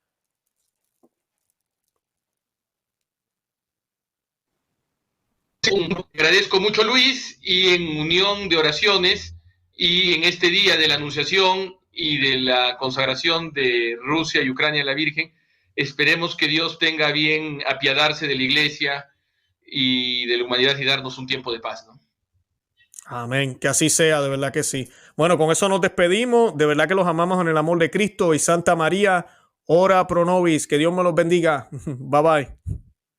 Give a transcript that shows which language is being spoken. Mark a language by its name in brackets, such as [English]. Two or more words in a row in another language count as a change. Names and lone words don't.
[Spanish] Agradezco mucho, Luis, y en unión de oraciones y en este día de la Anunciación y de la consagración de Rusia y Ucrania a la Virgen, esperemos que Dios tenga bien apiadarse de la Iglesia y de la humanidad y darnos un tiempo de paz, ¿no? Amén, que así sea, de verdad que sí. Bueno, con eso nos despedimos, de verdad que los amamos en el amor de Cristo y Santa María, [Latin] ora pro nobis, [Spanish] que Dios me los bendiga. [English] Bye bye.